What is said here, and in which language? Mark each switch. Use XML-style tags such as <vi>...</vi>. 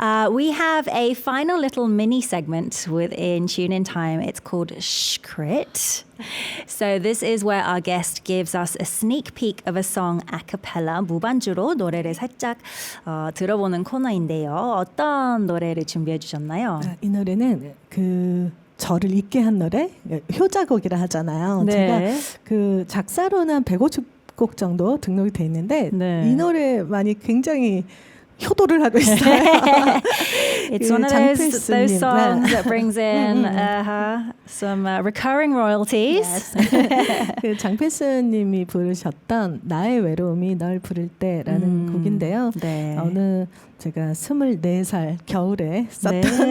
<en>We have a final little mini segment within Tune in Time. It's called Shkrit. So this is where our guest gives us a sneak peek of a song a cappella,</en> <ko>무반주로 노래를 살짝 들어보는 코너인데요. 어떤 노래를 준비해 주셨나요? 이 노래는 그 저를 잊게 한 노래, 효자곡이라 하잖아요. 네. 제가 그 작사로는 한 150곡 정도 등록이 돼 있는데 네. 이 노래만이 굉장히 효도를 하고 있어요.</ko> <en>It's</en> <ko>그</ko> <en>one of those</en> <ko>장필수님.</ko> <en>songs that brings in some recurring royalties.</en> <ko>그 장필수님이 부르셨던 나의 외로움이 널 부를 때라는 곡인데요. 네. 어느 제가 24살 겨울에 썼던</ko>